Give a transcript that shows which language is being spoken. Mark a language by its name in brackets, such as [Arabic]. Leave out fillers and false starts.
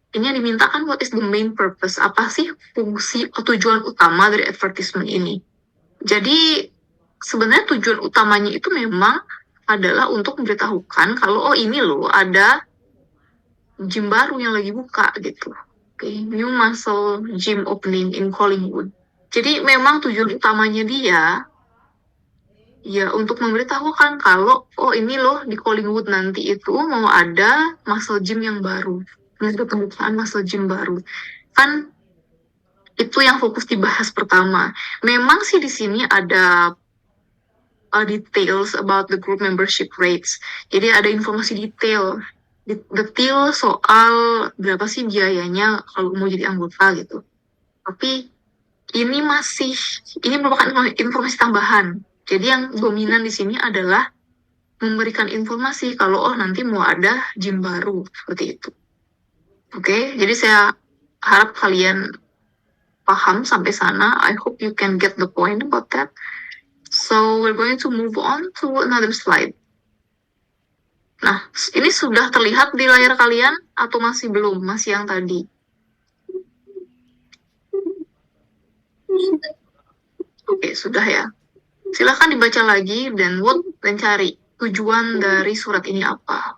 [Indonesian] Ini yang dimintakan, [English] what is the main purpose? [Indonesian] Apa sih fungsi atau tujuan utama dari advertisement ini? Jadi sebenarnya tujuan utamanya itu memang adalah untuk memberitahukan kalau oh ini loh ada gym baru yang lagi buka gitu. [English] Oke, new muscle gym opening in Collingwood. [Indonesian] Jadi memang tujuan utamanya dia ya untuk memberitahukan kalau oh ini loh di Collingwood nanti itu mau ada muscle gym yang baru. Ada pembukaan muscle gym baru. Kan itu yang fokus dibahas pertama. Memang sih di sini ada [English] details about the group membership rates. [Indonesian] Jadi ada informasi detail soal berapa sih biayanya kalau mau jadi anggota gitu. Tapi ini merupakan informasi tambahan. Jadi yang dominan di sini adalah memberikan informasi kalau oh nanti mau ada gym baru seperti itu. Oke, jadi saya harap kalian paham sampai sana. [English] I hope you can get the point about that. So we're going to move on to another slide. [Indonesian] Nah, ini sudah terlihat di layar kalian atau masih belum? Masih yang tadi? Oke, sudah ya. Silahkan dibaca lagi dan cari tujuan dari surat ini apa.